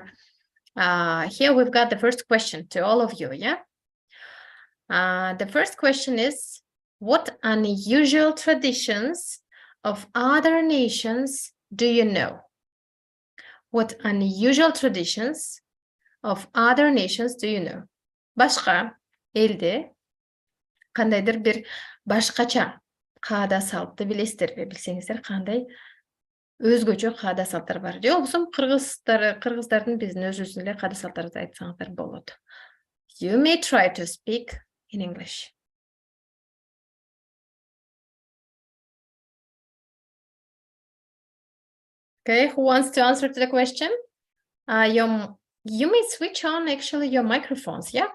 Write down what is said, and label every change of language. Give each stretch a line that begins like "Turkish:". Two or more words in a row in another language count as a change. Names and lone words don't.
English: Here we've got the first question to all of you, yeah? The first question is, what unusual traditions of other nations do you know? What unusual traditions of other nations do you know?
Kyrgyz: Башка элде кандайдыр бир башкача каада салтты билесиздерби? Билсеңиздер, кандай өзгөчө каада салттар бар? Же болбосо кыргыздардын биздин өзүбүздүн эле каада салттарды айтсаңыздар болот.
English: You may try to speak in English. Okay, who wants to answer to the question? You may switch on actually your microphones, yeah?